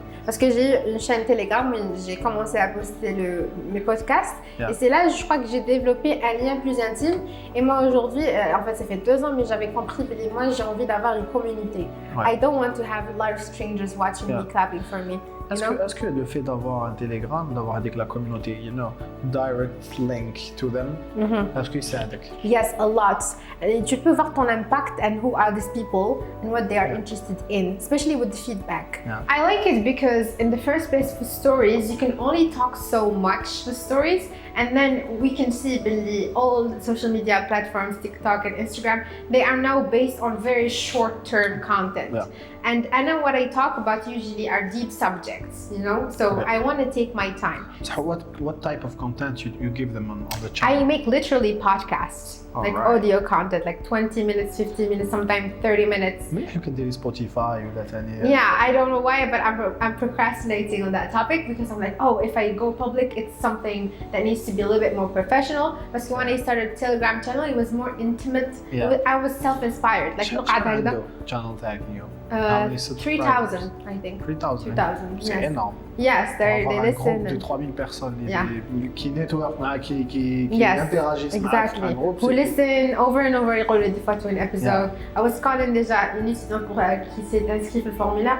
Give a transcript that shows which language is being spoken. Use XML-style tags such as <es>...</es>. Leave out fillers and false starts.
<fr>Parce que j'ai une chaîne Telegram où j'ai commencé à poster mes podcasts et c'est là je crois que j'ai développé un lien plus intime et moi aujourd'hui, en fait ça fait 2 ans mais j'avais compris que moi j'ai envie d'avoir une communauté.</fr> <en>I don't want to have a lot of strangers watching me clapping for me.</en> <fr>Est-ce que le fait d'avoir un Telegram, d'avoir avec la communauté,</fr> <en>you know, direct link to them,</en> <fr>est-ce que c'est avec?</fr> <en>Yes, a lot.</en> <fr>Tu peux voir ton impact</fr> <en>and who are these people and what they are interested in, especially with the feedback. I like it because in the first place for stories, you can only talk so much for stories and then we can see all social media platforms, TikTok and Instagram, they are now based on very short-term content. And I know what I talk about usually are deep subjects, you know? So I want to take my time. So what type of content you give them on the channel? I make literally podcasts, audio content, like 20 minutes, 50 minutes, sometimes 30 minutes. Maybe you can do Spotify or that any. Yeah, I don't know why, but I'm procrastinating on that topic because I'm like, oh, if I go public, it's something that needs to be a little bit more professional. Because when I started Telegram channel, it was more intimate. I was self-inspired. Like, channel tag you. 3,000, I think. 3,000. 2,000.</en> <fr>C'est énorme.</fr> <en>Yes, they listen.</en> <fr>Un groupe de 3,000 personnes qui network, qui interagissent.</fr> <en>Exactly. Who listen over and over.</en> <ar>يقولوا</ar> <fr>des fois</fr> <en>to an episode. I was calling</en> <fr>déjà une étudiante qui s'est inscrite au formulaire.</fr>